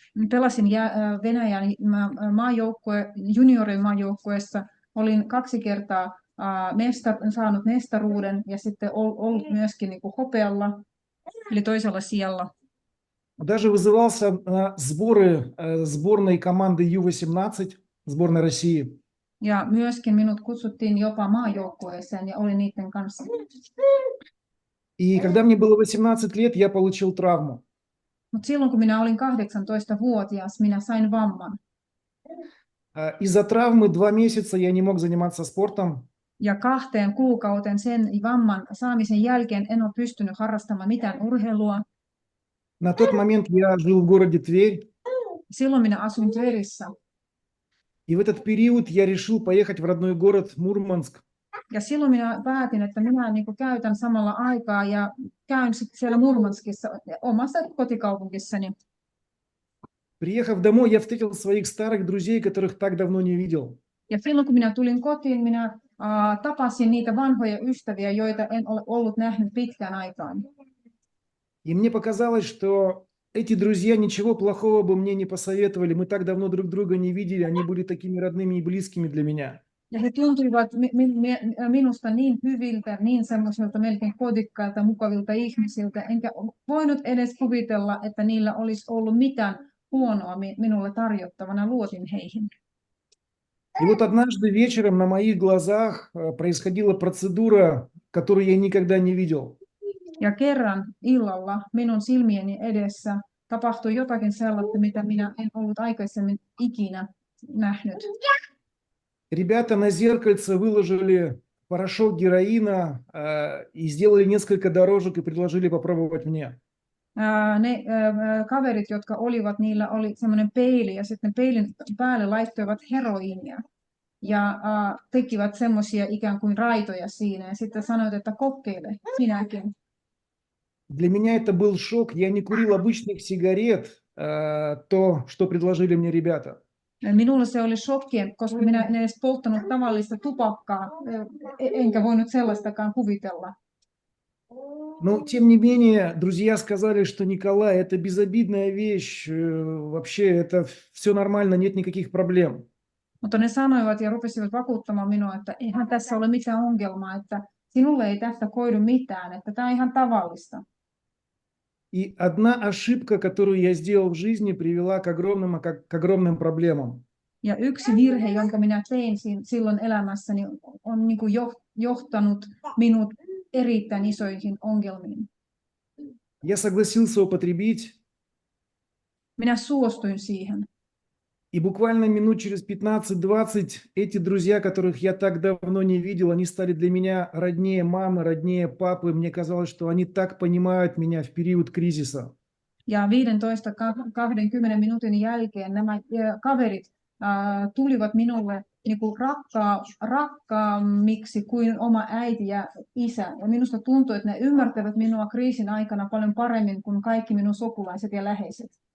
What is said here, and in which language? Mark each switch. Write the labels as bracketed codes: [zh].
[fi] Pelasin Venäjän juniorin maajoukkueessa. Olin 2 kertaa saanut mestaruuden ja sitten ollut myöskin niin kuin hopealla, eli toisella sijalla. [ru] Даже вызывался на сборы сборной команды Ю-18, сборной России. [fi] Ja myöskin minut kutsuttiin jopa maajoukkueeseen ja olin niiden kanssa. [ru] И когда мне было 18 лет, я получил травму. [fi] Mutta silloin kun minä olin 18-vuotias, minä sain vamman. [ru] Из-за травмы 2 месяца я не мог заниматься спортом. [fi] Ja 2 kuukauden sen vamman saamisen jälkeen en ole pystynyt harrastamaan mitään urheilua. [ru] На тот момент я жил в городе Тверь. [fi] Silloin minä asuin Tverissä. [ru] И в этот период я решил поехать в родной город Мурманск. [fi] Ja silloin minä päätin, että minä niin kuin käytän samalla aikaa ja käyn sitten siellä Murmanskissa, omassa kotikaupungissani. [ru] Приехав домой, я встретил своих старых друзей, которых так давно не видел. [fi] Ja silloin kun minä tulin kotiin, minä tapasin niitä vanhoja ystäviä, joita en ole ollut nähnyt pitkään aikaan. [ru] И мне показалось, что эти друзья ничего плохого бы мне не посоветовали. Мы так давно друг друга не видели, они были такими родными и близкими для меня. [fi] Ja he tuntuivat minusta niin hyviltä, niin semmoisilta melkein kotikkailta, mukavilta ihmisiltä, enkä voinut edes kuvitella, että niillä olisi ollut mitään huonoa minulle tarjottavana. Luotin heihin. [ru] И вот однажды вечером на моих глазах происходила процедура, которую я никогда не видел. [fi] Ja kerran illalla minun silmieni edessä tapahtui jotakin sellaista, mitä minä en ollut aikaisemmin ikinä nähnyt. [ru] Ребята на зеркальце выложили порошок героина и сделали несколько дорожек и предложили попробовать мне. [fi] Ne kaverit, jotka olivat, niillä oli semmoinen peili ja sitten peilin päälle laittoivat heroiinia ja tekivät semmoisia ikään kuin raitoja siinä ja sitten sanoivat, että kokeile sinäkin. [ru] Для меня это был шок. Я не курил обычных сигарет, то, что предложили мне ребята. [fi] Minulle se oli shokki, koska minä en edes polttanut tavallista tupakkaa, enkä voinut sellaistakaan kuvitella. [ru] Но, тем не менее, друзья сказали, что Николай, это безобидная вещь, вообще это все нормально, нет никаких проблем. [fi] Mutta ne sanoivat ja rupesivat vakuuttamaan minua, että eihän tässä ole mitään ongelmaa, että sinulle ei tästä koidu mitään, että tämä on ihan tavallista. [ru] И одна ошибка, которую я сделал в жизни, привела к огромным проблемам. [fi] Ja yksi virhe, jonka minä tein silloin elämässäni, on niin kuin johtanut minut erittäin isoihin ongelmiin. [ru] Я согласился употребить, [fi] Minä suostuin siihen. [ru] и буквально минут через 15-20 эти друзья, которых я так давно не видел, они стали для меня роднее мамы, роднее папы. Мне казалось, что они так понимают меня в период кризиса. [fi] Ja 15-20 minuutin jälkeen nämä kaverit tulivat minulle niin kuin rakkaammiksi kuin oma äiti ja isä. Ja minusta tuntui, että ne ymmärtävät minua kriisin aikana paljon paremmin kuin kaikki minun sukulaiset ja läheiset.